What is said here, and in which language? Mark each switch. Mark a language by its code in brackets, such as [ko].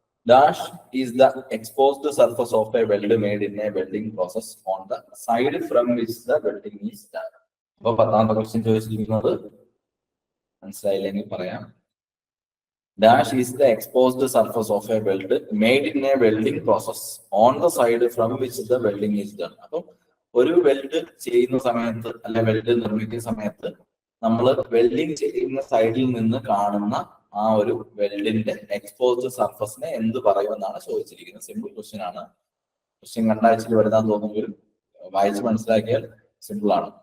[en] Dash is the exposed surface of a weld made in a welding process on the side from which the welding is done. [ml] അപ്പൊ പത്താമത്തെ question ചോദിച്ചിരിക്കുന്നത് മനസ്സിലായില്ലെങ്കിൽ പറയാം. [en] Dash is the exposed surface of a weld made in a welding process on the side from which the welding is done. [ml] അപ്പൊ ഒരു weld ചെയ്യുന്ന സമയത്ത് അല്ലെ വെൽഡ് നിർമ്മിക്കുന്ന സമയത്ത് നമ്മൾ വെൽഡിങ് ചെയ്യുന്ന സൈഡിൽ നിന്ന് കാണുന്ന ആ ഒരു വെൽഡിന്റെ എക്സ്പോസ്ഡ് സർഫസിനെ എന്ത് പറയുമെന്നാണ് ചോദിച്ചിരിക്കുന്നത്. സിമ്പിൾ ക്വസ്റ്റ്യൻ ആണ്. ക്വസ്റ്റ്യൻ കണ്ടാഴ്ചയിൽ വരുത്താൻ തോന്നുമെങ്കിലും വായിച്ച് മനസ്സിലാക്കിയാൽ സിമ്പിൾ ആണ്.